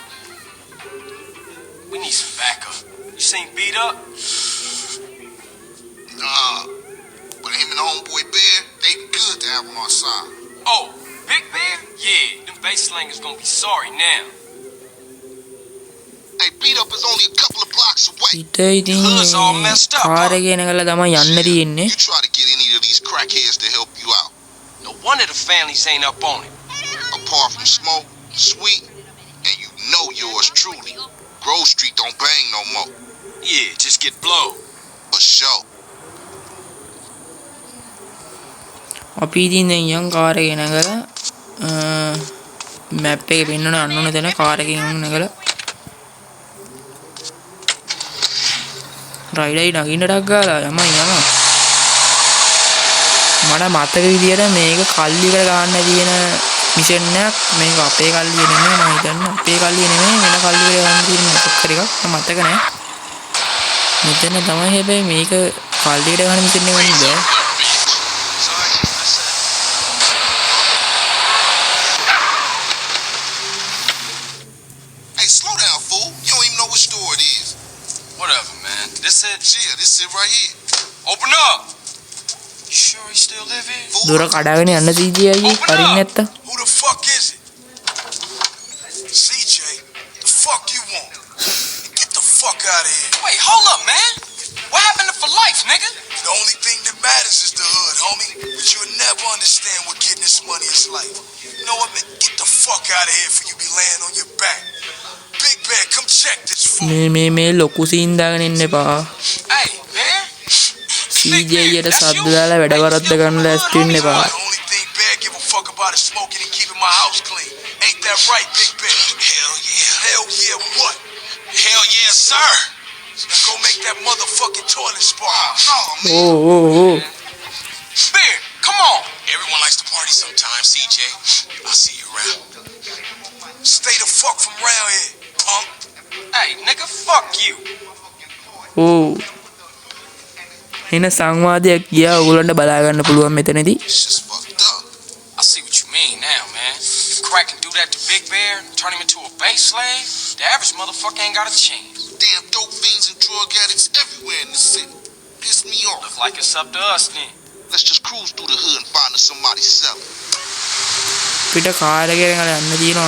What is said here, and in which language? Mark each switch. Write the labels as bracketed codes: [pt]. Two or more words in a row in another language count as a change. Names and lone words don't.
[en] We need some backup. You seen Beat Up? Nah. But him and homeboy Bear, they good to have on our side. Oh, Big Bear? Yeah, them bass slangers gonna be sorry now. Hey, Beat Up is only a couple of blocks away. [si] ඉතින් කාර් එක ගෙනගලා තමයි යන්න තියෙන්නේ. [en] You try to get any of these crackheads to help you out. No wonder the families ain't up on it. Apart from Smoke, Sweet, and you know yours truly. Grove Street don't bang no more. Yeah, just get blowed. For sure. [si] අපි ඉතින් දැන් යන් කාර් එක ගෙනගලා මැප් එකේ පෙන්වන අන්නෝන තැන කාර් එකෙන් ගෙනගලා රයිඩයි නගින්න ටක් ගාලා යමයි යනවා. මට මතක විදියට මේක කල්ලියකට ගන්න තියෙන මිෂන් එකක්. මේක අපේ කල්ලිය නෙමෙයි, මම හිතන්නේ අපේ කල්ලිය නෙමෙයි, වෙන කල්ලියකට ගන්න තියෙන මොකක් හරි එකක්. මම මතක නැහැ. මෙතන තමයි හැබැයි මේක කල්ලියකට ගන්න මිෂන් එක නෙමෙයි. [en] Hey, slow down, fool. You don't even know what store it is. Whatever, man. This it? Yeah, this it right here. Open up! You sure he still live here? [si] දොර කඩාගෙන යන්න CJ අයියේ හරින් නැත්තා. [en] Who the fuck is it? CJ, the fuck you want? Get the fuck out of here. Wait, hold up, man. What happened to For Life, nigga? The only thing that matters is the hood, homie. But you'll never understand what getting this money is like. You know what, man? Get the fuck out of here before you be laying on your back. Big Bear, come check this fool. [si] මේ ලොකු සීන් දාගෙන ඉන්න එපා. [en] Hey, Bear. [si] CJ යට සද්ද දාලා වැඩ වරද්ද ගන්න ලෑස්ති වෙන්න එපා. [en] The only thing Bear give a fuck about is smoking and keeping my house clean. Ain't that right, Big Bear? Hell yeah. Hell yeah, what? Hell yeah, sir. Now go make that motherfucking toilet spark. ඕ. Bear, come on. Everyone likes to party sometimes, CJ. I'll see you around. Stay the fuck from around here, punk. Hey, nigga, fuck you. ඕ. [si] එන සංවාදයක් ගියා ඕගොල්ලන්ට බලා ගන්න පුළුවන් මෙතනදී. [en] This shit's fucked up. I see what you mean now, man. If Crack can do that to Big Bear, turn him into a base slave, the average motherfucker ain't got a chance. Damn dope fiends and drug addicts everywhere in the city. Piss me off. Look like it's up to us then. Let's just cruise through the hood and find us somebody selling. [si] පිට කාර් එක ගෙනගලා යන්න තියෙනවා.